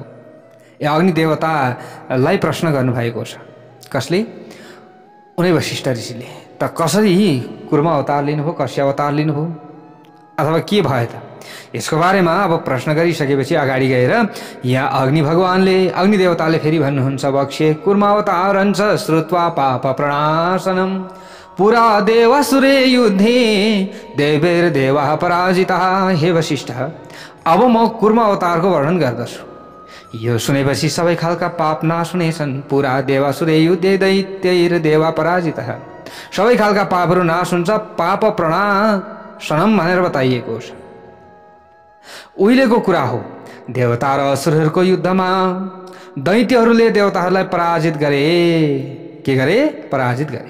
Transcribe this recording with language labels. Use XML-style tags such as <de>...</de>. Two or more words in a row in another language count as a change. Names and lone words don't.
<ne>अग्निदेवतालाई प्रश्न गर्नुभएको छ। कसले? उनै वशिष्ठ ऋषिले। त कसरी कुर्म अवतार लिनुभयो, कश्यप अवतार लिनुभयो, अथवा के भयो त? यसको बारेमा अब प्रश्न गरिसकेपछि अगाडि गएर यहाँ अग्निदेवताले फेरि भन्नुहुन्छ,</ne> <sa>वक्ष्ये कुर्म अवतारञ्च श्रुत्वा पाप प्रणाशनम पुरा देवासुरे युद्धे देवैर्देवाः पराजिताः।</sa> <ne>हे वशिष्ठ, अब म कुर्म अवतारको वर्णन गर्दछु। यो सुनेपछि सबै खालका पाप नाश हुनेछन्।</ne> <sa>पुरा देवासुर युद्धे दैत्यैर देवा पराजित।</sa> <ne>सबै खालका पापहरू नाश हुन्छ</ne> <sa>पाप प्रणाशनम</sa> <ne>भनेर बताइएको छ। उहिलेको कुरा हो, देवता र असुरहरूको युद्धमा दैत्यहरूले देवताहरूलाई पराजित गरे। के गरे? पराजित गरे।</ne>